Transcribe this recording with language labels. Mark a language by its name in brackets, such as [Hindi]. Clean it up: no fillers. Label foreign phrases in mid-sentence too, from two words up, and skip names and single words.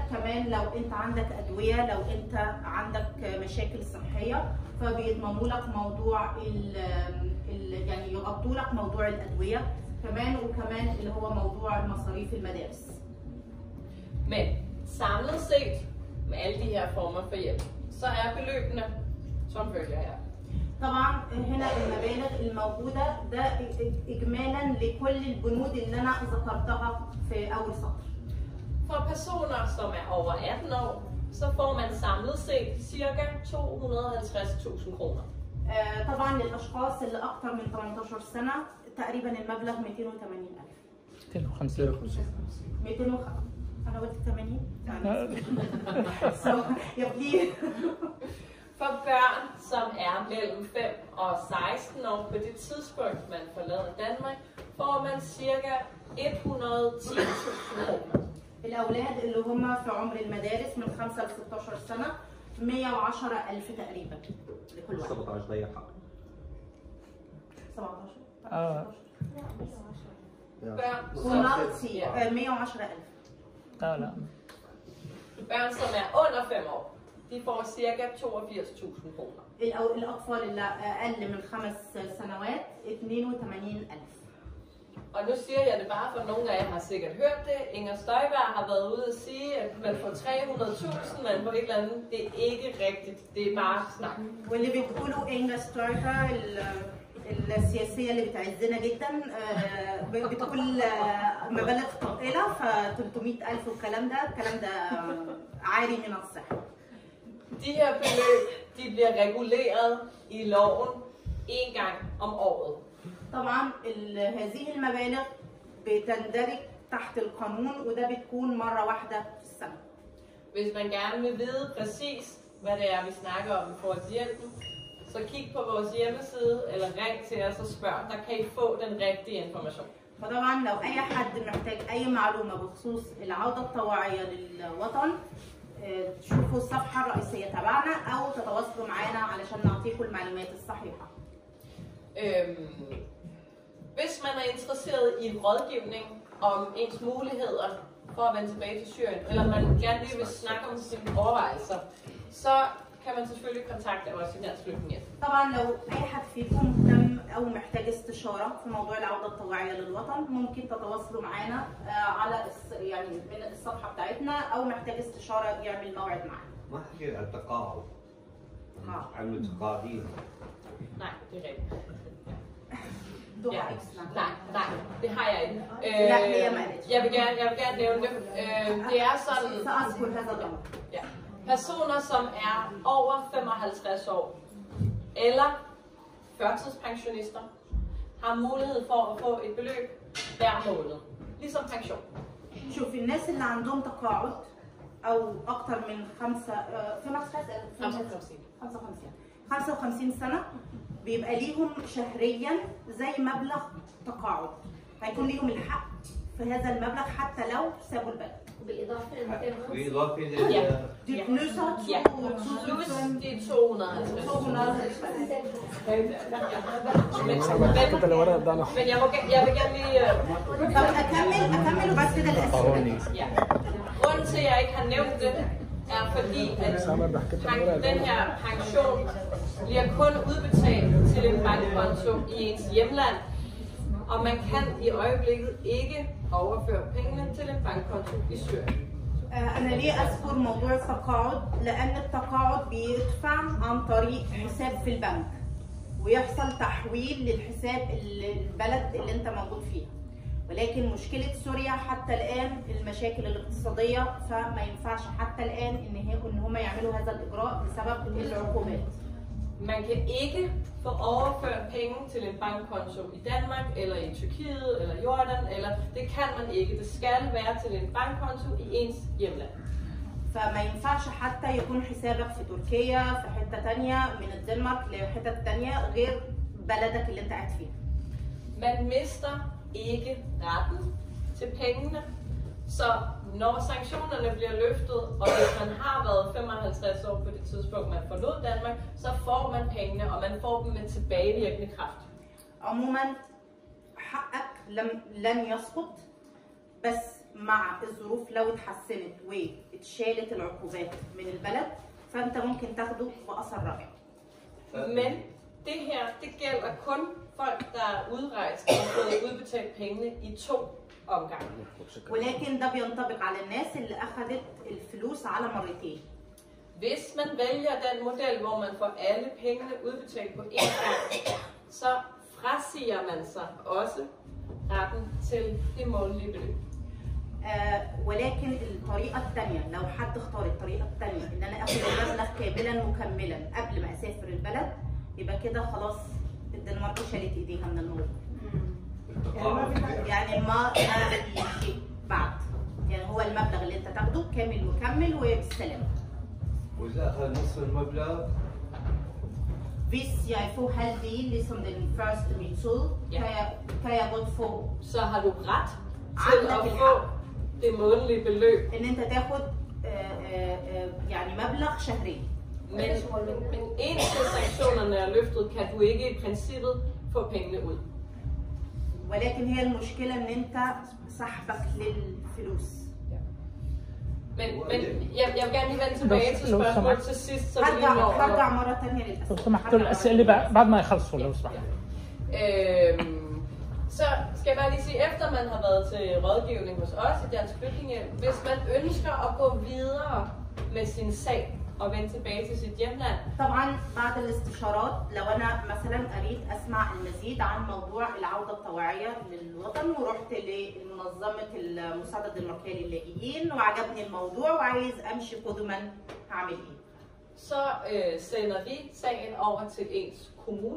[Arabic] كمان لو انت عندك ادويه لو انت عندك مشاكل صحيه فبيضمنوا لك موضوع يعني يغطوا لك موضوع الادويه كمان وكمان اللي هو موضوع مصاريف المدارس. [Danish] Men samlet set med alle de her former for hjælp, så er beløbene som følger her. [Arabic] طبعا هنا المبالغ الموجوده ده اجمالا لكل البنود اللي انا ذكرتها في اول سطر. [Danish] For personer, som er over 18 år, så får man samlet set ca. 250.000 kroner. [Arabic] طبعا للاشخاص اللي اكثر من 18 سنه تقريبا المبلغ 280,000. 250. أنا قلت 80. [Danish] Så jeg bliver... For børn, som er mellem 5 og 16 år på det tidspunkt, man forlader Danmark, får man ca. 110.000 kroner. [Arabic] الأولاد اللي هم في عمر المدارس من 5 ل 16 سنة 110,000 تقريبا لكل واحد. 17 ضيق حق. 17. [Danish] Børn, [Arabic] وناقصي 110,000. لا [Danish] børn, som er under 5 år, de får ca. 82.000 kroner. [Arabic] الأطفال اللي أقل من 5 سنوات 82,000. [Danish] Og nu siger jeg det bare, for nogle af jer har sikkert hørt det. Inger Støjberg har været ude at sige, at man får 300.000, men på et eller andet. Det er ikke rigtigt. Det er bare snak. [Arabic] واللي بتقولوا إنجا سترايكر السياسية اللي بتعزنا جدا بتقول مبالغ طائلة ف 300,000 والكلام ده عاري من الصحة. [Danish] De her beløb, de bliver reguleret i loven en gang om året. [Arabic] طبعا هذه المبالغ بتندرج تحت القانون وده بتكون مرة واحدة في السنة. [Danish] Hvis man gerne vil vide præcis, hvad det er, vi snakker om i forhold til hjælpen, så kig på vores hjemmeside eller ring til os og spørg. Der kan I få den rigtige information. [Arabic] فطبعا لو أي حد محتاج أي معلومة بخصوص العودة الطوعية للوطن تشوفوا الصفحة الرئيسية تبعنا أو تتواصلوا معنا علشان نعطيكم المعلومات الصحيحة. [Danish] Hvis man er interesseret i rådgivning om ens muligheder for at vende tilbage til Syrien, eller man gerne lige vil snakke om sine overvejelser, så kan man selvfølgelig kontakte os i Dansk Flygtningehjælp. [Arabic] طبعا لو أي حد فيكم مهتم أو محتاج استشارة في موضوع العودة الطوعية للوطن ممكن تتواصلوا معنا على يعني من الصفحة بتاعتنا أو محتاج استشارة يعمل موعد معنا. ما حكيت عن التقاعد. عن المتقاعدين. [Danish] Nej, det er rigtigt. Du har ikke snakket. Nej, det har jeg ikke. Jeg vil gerne nævne det. Det er sådan, ja, personer, som er over 55 år, eller førtidspensionister, har mulighed for at få et beløb hver måned, ligesom pension. [Arabic] شوف الناس اللي عندهم تقاعد أو أكثر من 55 سنة بيبقى ليهم شهريا زي مبلغ تقاعد هيكون ليهم الحق في هذا المبلغ حتى لو سابوا البلد. بالإضافة دي فلوسها [Danish] plus de 250. Men jeg vil gerne lige... [Arabic] أكمل وبعد كده الأسئلة. [Danish] Grunden til, at jeg ikke har nævnt det, er fordi, at den her pension bliver kun udbetalt til en bankkonto i ens hjemland, og man kan i øjeblikket ikke overføre pengene til en bankkonto i Syrien. [Arabic] أنا ليه أذكر موضوع التقاعد؟ لأن التقاعد بيدفع عن طريق حساب في البنك ويحصل تحويل للحساب البلد اللي أنت موجود فيها. ولكن مشكلة سوريا حتى الآن المشاكل الاقتصادية فما ينفعش حتى الآن إن هم يعملوا هذا الإجراء بسبب العقوبات. [Danish] Man kan ikke få overført penge til en bankkonto i Danmark, eller i Tyrkiet, eller Jordan, eller det kan man ikke. Det skal være til en bankkonto i ens hjemland. [Arabic] فما ينفعش حتى يكون حسابك في تركيا في حتة تانية من الدنمارك لحتة تانية غير بلدك اللي انت قاعد فيها. [Danish] Man mister ikke retten til pengene, så når sanktionerne bliver løftet, og hvis man har været 55 år på det tidspunkt, man forlod Danmark, så får man pengene, og man får dem med tilbagevirkende kraft. [Arabic] عموما حقك لن يسقط بس مع الظروف لو اتحسنت واتشالت العقوبات من البلد فانت ممكن تاخده بأثر رائع. [Danish] Men det her, det gælder kun folk, der er udrejst og har fået udbetalt pengene i 2 omgange. [Arabic] ولكن ده بينطبق على الناس اللي أخذت الفلوس على مرتين. [Danish] Hvis man vælger den model, hvor man får alle pengene udbetalt på én gang, så frasiger man sig også retten til det månedlige beløb. [Arabic] ولكن الطريقة الثانية لو حد اختار الطريقة الثانية إن أنا آخد المبلغ كاملا مكملا قبل ما أسافر البلد يبقى كده خلاص الدنمارك شالت إيديها من الموضوع. يعني ما شيء بعد يعني هو هو المبلغ اللي انت تاخده كامل مكمل وبالسلامه. وإذا أخذ نصف المبلغ [Danish] Hvis jeg får halvdelen ligesom den første metode, kan jeg godt få. Så har du ret til at få det månedlige beløb. [Arabic] ان انت تاخد يعني مبلغ شهري. [Danish] Men indtil sanktionerne er løftet, kan du ikke i princippet få pengene ud. [Arabic] ولكن هي المشكلة ان انت سحبك للفلوس. [Danish] Men jeg vil gerne lige vende tilbage til spørgsmålet til sidst, så vi [Arabic] هرجع مرة تانية للأسئلة. لو سمحت الأسئلة بعد ما يخلصوا لو سمحت. [Danish] Så skal jeg bare lige sige, efter man har været til rådgivning hos os i Dansk Flygtningehjælp, hvis man ønsker at gå videre med sin sag og vende tilbage til sit hjemland. [Arabic] طبعا بعد الاستشارات لو انا مثلا اريد اسمع المزيد عن موضوع العوده الطوعيه للوطن ورحت لمنظمه المساعده الدنماركيه للاجئين وعجبني الموضوع وعايز امشي قدما هعمل ايه؟ [Danish] Så sender vi sagen over til ens kommune.